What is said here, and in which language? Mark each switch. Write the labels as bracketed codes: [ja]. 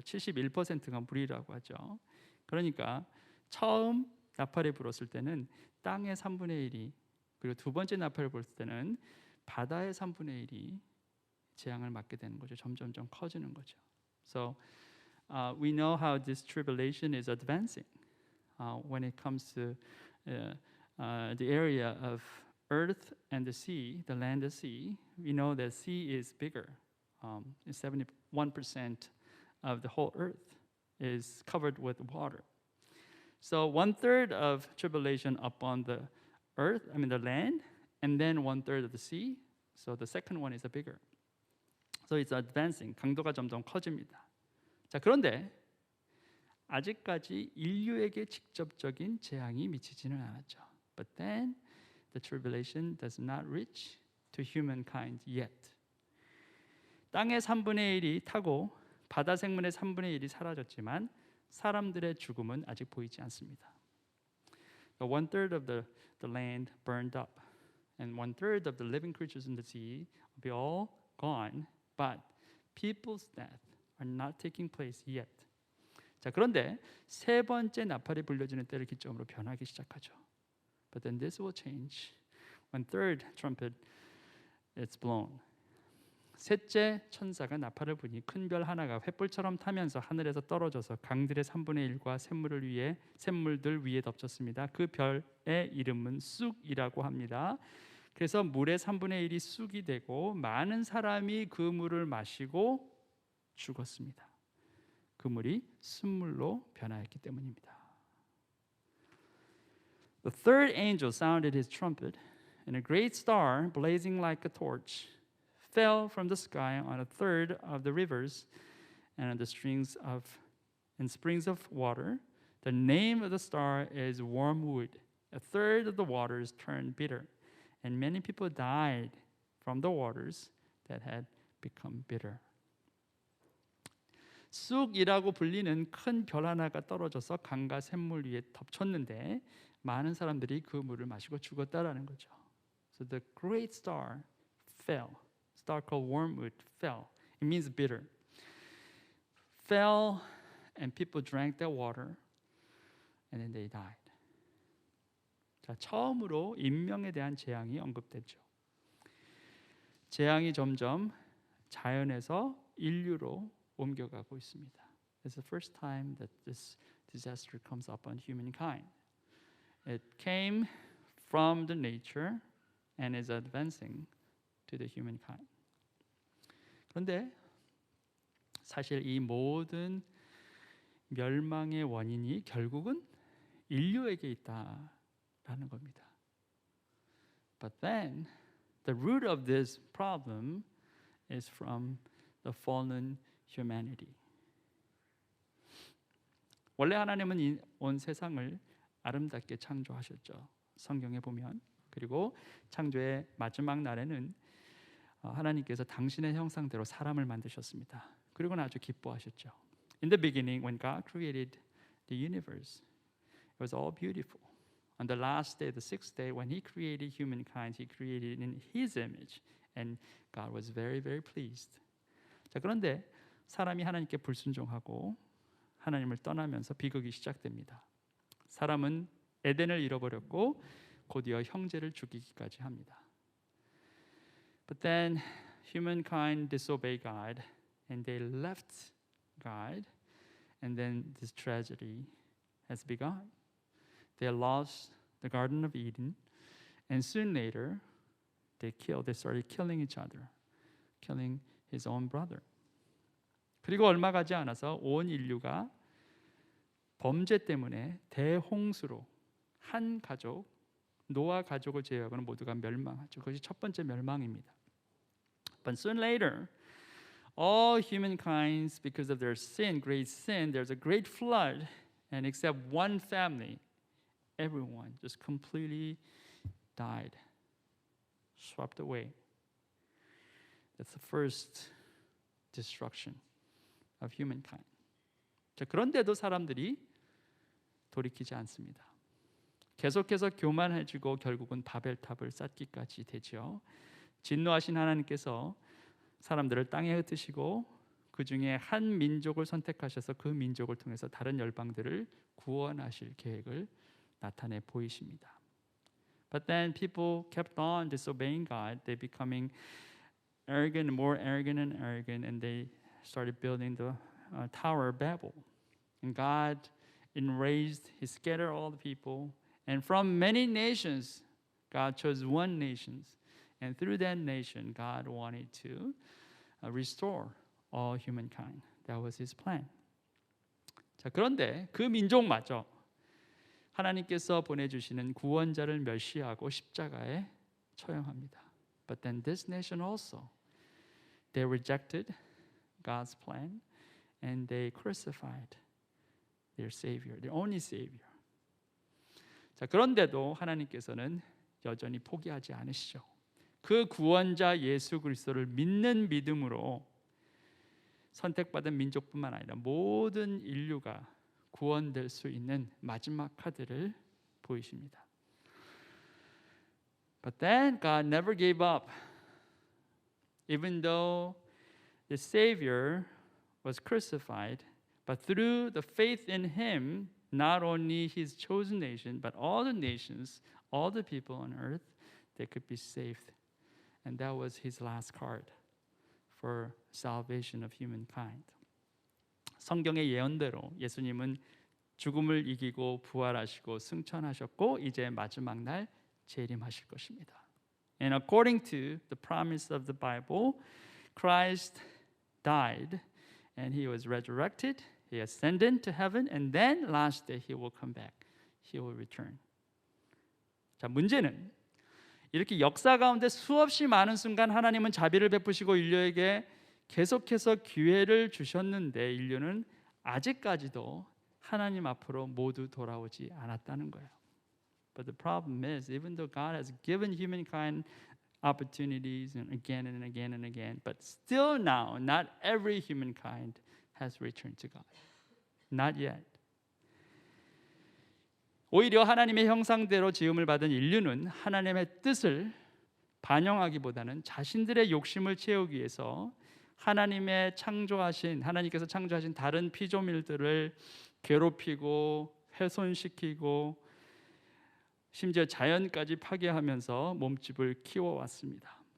[ko] 71%가 물이라고 하죠. 그러니까 처음 나팔이 불었을 때는 땅의 3분의 1이 그리고 두 번째 나팔을 불었을 때는 바다의 3분의 1이 재앙을 맞게 되는 거죠. 점점점 커지는 거죠. [en] So we know how this tribulation is advancing when it comes to the area of earth and the sea, the land and sea. We know that sea is bigger. 71% of the whole earth is covered with water. So 1/3 of tribulation upon the earth, the land, and then 1/3 of the sea. So the second one is bigger. So it's advancing. [ko] 강도가 점점 커집니다. 자, 그런데 아직까지 인류에게 직접적인 재앙이 미치지는 않았죠. [en] But then the tribulation does not reach to humankind yet. [ko] 땅의 3분의 1이 타고 바다 생물의 3분의 1이 사라졌지만 사람들의 죽음은 아직 보이지 않습니다. [en] 1/3 of the land burned up, and 1/3 of the living creatures in the sea will be all gone, but people's death are not taking place yet. [ko] 자, 그런데 세 번째 나팔이 불려지는 때를 기점으로 변하기 시작하죠. [en] But then this will change when third trumpet is blown. [ko] 셋째 천사가 나팔을 부니 큰 별 하나가 횃불처럼 타면서 하늘에서 떨어져서 강들의 3분의 1과 샘물들 위에 덮쳤습니다. 그 별의 이름은 쑥이라고 합니다. 그래서 물의 3분의 1이 쑥이 되고 많은 사람이 그 물을 마시고 죽었습니다. 그 물이 숯물로 변하였기 때문입니다. [en] The third angel sounded his trumpet, and a great star, blazing like a torch, fell from the sky on a third of the rivers and on the springs of water. The name of the star is wormwood. A third of the waters turned bitter, and many people died from the waters that had become bitter. [ko] 쑥이라고 불리는 큰 별 하나가 떨어져서 강과 샘물 위에 덮쳤는데 많은 사람들이 그 물을 마시고 죽었다라는 거죠. [en] So the great star fell. Star called wormwood fell. It means bitter. Fell and people drank that water and then they died. [ko] 자, 처음으로 인명에 대한 재앙이 언급됐죠. 재앙이 점점 자연에서 인류로 옮겨가고 있습니다. [en] It's the first time that this disaster comes upon humankind. It came from the nature and is advancing to the humankind. [ko] 그런데 사실 이 모든 멸망의 원인이 결국은 인류에게 있다라는 겁니다. [en] But then the root of this problem is from the fallen humanity. [ko] 원래 하나님은 온 세상을 아름답게 창조하셨죠. 성경에 보면. 그리고 창조의 마지막 날에는 하나님께서 당신의 형상대로 사람을 만드셨습니다. 그리고는 아주 기뻐하셨죠. [en] In the beginning, when God created the universe, it was all beautiful. On the last day, the sixth day, when He created humankind, He created in His image, and God was very, very pleased. [ko] 자, 그런데 사람이 하나님께 불순종하고 하나님을 떠나면서 비극이 시작됩니다. 사람은 에덴을 잃어버렸고 곧이어 형제를 죽이기까지 합니다. [en] But then humankind disobeyed God and they left God, and then this tragedy has begun. They lost the Garden of Eden, and soon later they started killing each other, killing his own brother. [ko] 그리고 얼마 가지 않아서 온 인류가 범죄 때문에 대홍수로 한 가족, 노아 가족을 제외하고는 모두가 멸망하죠. 그것이 첫 번째 멸망입니다. [en] But soon later, all humankind, because of their sin, great sin, there's a great flood, and except one family, everyone just completely died, swept away. That's the first destruction of humankind. [ko] 자, 그런데도 사람들이 돌이키지 않습니다. 계속해서 교만해지고 결국은 바벨탑을 쌓기까지 되죠. 진노하신 하나님께서 사람들을 땅에 흩으시고 그 중에 한 민족을 선택하셔서 그 민족을 통해서 다른 열방들을 구원하실 계획을 나타내 보이십니다. [en] But then people kept on disobeying God. They becoming arrogant, more arrogant and arrogant, and they started building the Tower of Babel. And God enraged, He scattered all the people, and from many nations, God chose one nation, and through that nation, God wanted to restore all humankind. That was His plan. [ko] 자, 그런데 그 민족마저 하나님께서 보내주시는 구원자를 멸시하고 십자가에 처형합니다. [en] But then this nation also, they rejected God's plan and they crucified their Savior, their only Savior. [ko] 자, 그런데도 하나님께서는 여전히 포기하지 않으시죠. 그 구원자 예수 그리스도를 믿는 믿음으로 선택받은 민족뿐만 아니라 모든 인류가 구원될 수 있는 마지막 카드를 보이십니다. [en] But then God never gave up. Even though the Savior was crucified, but through the faith in Him, not only His chosen nation, but all the nations, all the people on earth, they could be saved. And that was His last card for salvation of humankind. [ko] 성경의 예언대로 예수님은 죽음을 이기고 부활하시고 승천하셨고 이제 마지막 날 재림하실 것입니다. [en] And according to the promise of the Bible, Christ died and He was resurrected, He ascended to heaven, and then last day He will come back. He will return. [ko] 자, 문제는 이렇게 역사 가운데 수없이 많은 순간 하나님은 자비를 베푸시고 인류에게 계속해서 기회를 주셨는데 인류는 아직까지도 하나님 앞으로 모두 돌아오지 않았다는 거예요. [en] But the problem is, even though God has given humankind opportunities and again and again and again, but still now, not every humankind has returned to God. Not yet. [ko] 오히려 하나님의 형상대로 지음을 받은 인류는 하나님의 뜻을 반영하기보다는 자신들의 욕심을 채우기 위해서 하나님께서 창조하신 다른 피조물들을 괴롭히고 훼손시키고 심지어 자연까지 파괴하면서 몸집을 키워왔습니다.